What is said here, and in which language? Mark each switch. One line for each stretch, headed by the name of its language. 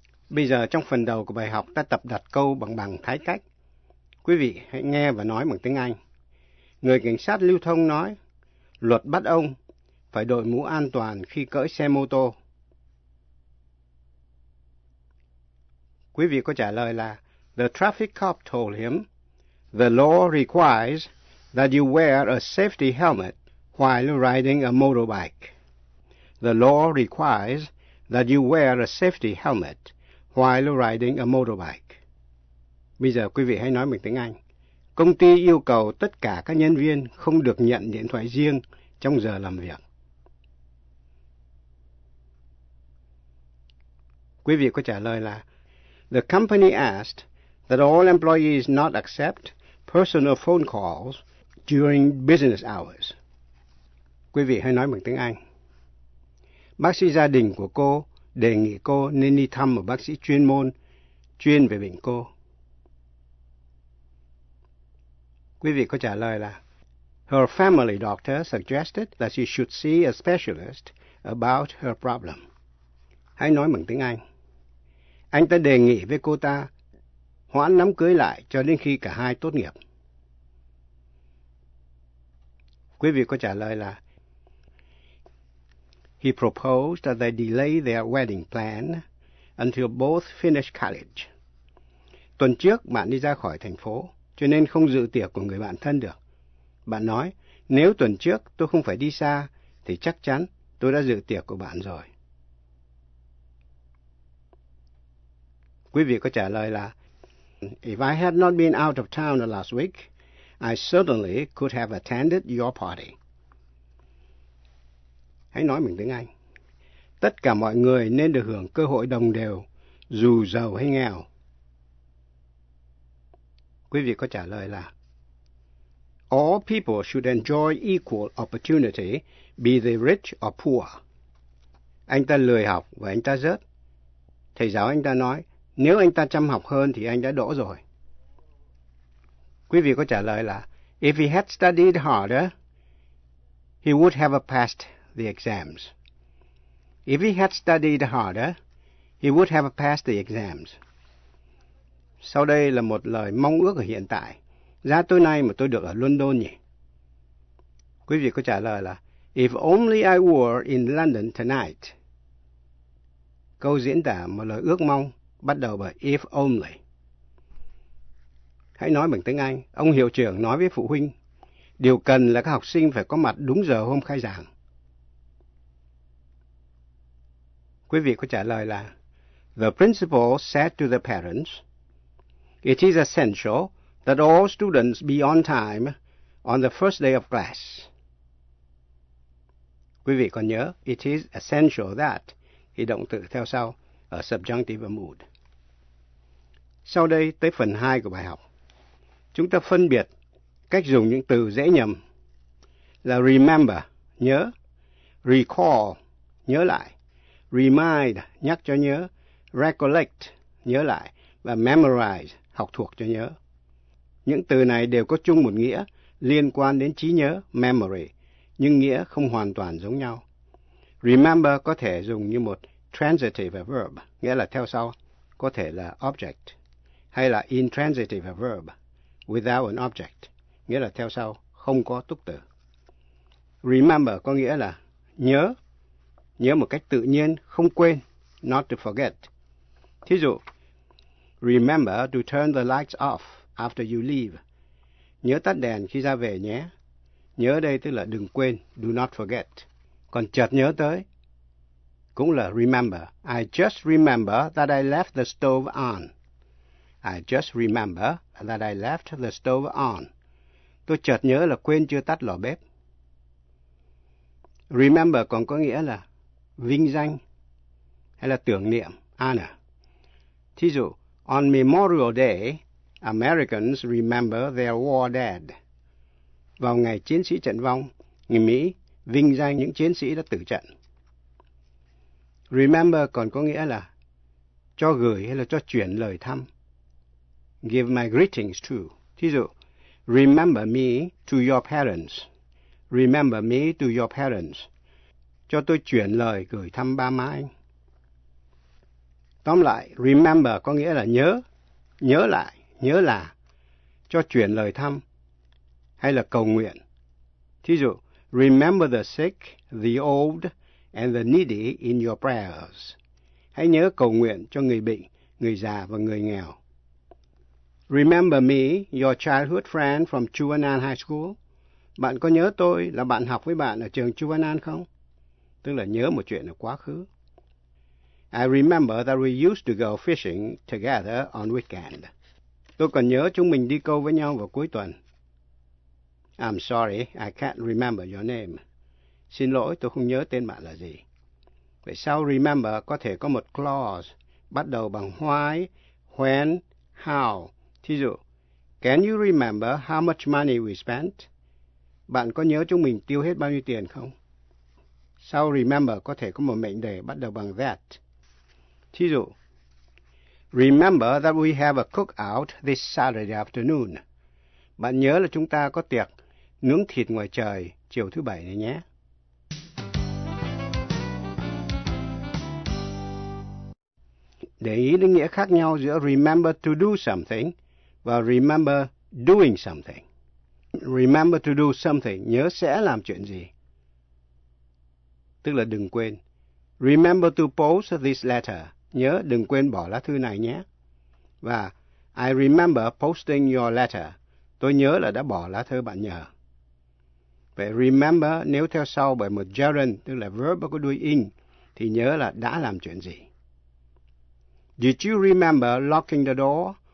Vietnamese: Bây giờ trong phần đầu của bài học ta tập đặt câu bằng bằng thái cách. Quý vị hãy nghe và nói bằng tiếng Anh. Người cảnh sát lưu thông nói, luật bắt ông phải đội mũ an toàn khi cưỡi xe mô tô. Quý vị có trả lời là,
English: the traffic cop told him, the law requires that you wear a safety helmet while riding a motorbike. The law requires that you wear a safety helmet while riding a motorbike.
Vietnamese: Bây giờ quý vị hãy nói bằng tiếng Anh. công ty yêu cầu tất cả các nhân viên không được nhận điện thoại riêng trong giờ làm việc. Quý vị có trả lời là:
English: The company asked that all employees not accept personal phone calls during business hours.
Vietnamese: Quý vị hãy nói bằng tiếng Anh. Bác sĩ gia đình của cô đề nghị cô nên đi thăm một bác sĩ chuyên môn, chuyên về bệnh cô. Quý vị có trả lời là:
English: Her family doctor suggested that she should see a specialist about her problem.
Vietnamese: Hãy nói bằng tiếng Anh. Anh ta đề nghị với cô ta hoãn đám cưới lại cho đến khi cả hai tốt nghiệp. Quý vị có trả lời là:
English: He proposed that they delay their wedding plan until both finish college.
Vietnamese: Tuần trước bạn đi ra khỏi thành phố, cho nên không dự tiệc của người bạn thân được. Bạn nói, nếu tuần trước tôi không phải đi xa, thì chắc chắn tôi đã dự tiệc của bạn rồi. Quý vị có trả lời là:
English: If I had not been out of town last week, I certainly could have attended your party.
Vietnamese: Hãy nói mình tiếng Anh. Tất cả mọi người nên được hưởng cơ hội đồng đều, dù giàu hay nghèo. Quý vị có trả lời là:
English: All people should enjoy equal opportunity, be they rich or poor.
Vietnamese: Anh ta lười học và anh ta rớt. Thầy giáo anh ta nói, nếu anh ta chăm học hơn thì anh đã đỗ rồi. Quý vị có trả lời là:
English: If he had studied harder, he would have passed the exams. If he had studied harder, he would have passed the exams.
Vietnamese: Sau đây là một lời mong ước ở hiện tại. Giá tối nay mà tôi được ở London nhỉ? Quý vị có trả lời là:
English: If only I were in London tonight.
Vietnamese: Câu diễn tả một lời ước mong bắt đầu bởi if only. Hãy nói bằng tiếng Anh. Ông hiệu trưởng nói với phụ huynh, điều cần là các học sinh phải có mặt đúng giờ hôm khai giảng. Quý vị có trả lời là:
English: The principal said to the parents, It is essential that all students be on time on the first day of class.
Vietnamese: Quý vị còn nhớ,
English: it is essential that,
Vietnamese: thì động từ theo sau, ở subjunctive mood. Sau đây tới phần 2 của bài học. Chúng ta phân biệt cách dùng những từ dễ nhầm là remember, nhớ, recall, nhớ lại, remind, nhắc cho nhớ, recollect, nhớ lại, và memorize, học thuộc cho nhớ. Những từ này đều có chung một nghĩa liên quan đến trí nhớ, memory, nhưng nghĩa không hoàn toàn giống nhau. Remember có thể dùng như một transitive verb, nghĩa là theo sau, có thể là object, hay là intransitive verb,
English: without an object,
Vietnamese: nghĩa là theo sau, không có túc từ. Remember có nghĩa là nhớ, nhớ một cách tự nhiên, không quên,
English: not to forget.
Vietnamese: Thí dụ,
English: remember to turn the lights off after you leave.
Vietnamese: Nhớ tắt đèn khi ra về nhé. Nhớ đây tức là đừng quên,
English: do not forget.
Vietnamese: Còn chợt nhớ tới, cũng là remember.
English: I just remember that I left the stove on. I just remember that I left the stove on.
Vietnamese: Tôi chợt nhớ là quên chưa tắt lò bếp. Remember còn có nghĩa là vinh danh hay là tưởng niệm, honor. Thí dụ,
English: on Memorial Day, Americans remember their war dead.
Vietnamese: Vào ngày chiến sĩ trận vong, người Mỹ vinh danh những chiến sĩ đã tử trận. Remember còn có nghĩa là cho gửi hay là cho chuyển lời thăm.
English: Give my greetings to.
Vietnamese: Thí dụ,
English: remember me to your parents. Remember me to your parents.
Vietnamese: Cho tôi chuyển lời gửi thăm ba má anh. Tóm lại, remember có nghĩa là nhớ, nhớ lại, nhớ là, cho chuyển lời thăm, hay là cầu nguyện. Thí dụ,
English: remember the sick, the old, and the needy in your prayers.
Vietnamese: Hãy nhớ cầu nguyện cho người bệnh, người già và người nghèo.
English: Remember me, your childhood friend from Chuanan High School.
Vietnamese: Bạn có nhớ tôi là bạn học với bạn ở trường Chuanan không? Tức là nhớ một chuyện ở quá khứ.
English: I remember that we used to go fishing together on weekend.
Vietnamese: Tôi còn nhớ chúng mình đi câu với nhau vào cuối tuần.
English: I'm sorry, I can't remember your name.
Vietnamese: Xin lỗi, tôi không nhớ tên bạn là gì. Vậy sao remember có thể có một clause bắt đầu bằng why, when, how? Thí dụ,
English: can you remember how much money we spent?
Vietnamese: Bạn có nhớ chúng mình tiêu hết bao nhiêu tiền không? Sao remember có thể có một mệnh đề bắt đầu bằng that? Thí dụ,
English: remember that we have a cookout this Saturday afternoon.
Vietnamese: Bạn nhớ là chúng ta có tiệc nướng thịt ngoài trời chiều thứ bảy này nhé. Để ý đến nghĩa khác nhau giữa
English: remember to do something
Vietnamese: và
English: remember doing something. Remember to do something,
Vietnamese: nhớ sẽ làm chuyện gì. Tức là đừng quên.
English: Remember to post this letter,
Vietnamese: nhớ đừng quên bỏ lá thư này nhé. Và
English: I remember posting your letter,
Vietnamese: tôi nhớ là đã bỏ lá thư bạn nhờ. Vậy remember nếu theo sau bởi một gerund, tức là verb có đuôi ing, thì nhớ là đã làm chuyện gì.
English: Did you remember locking the door?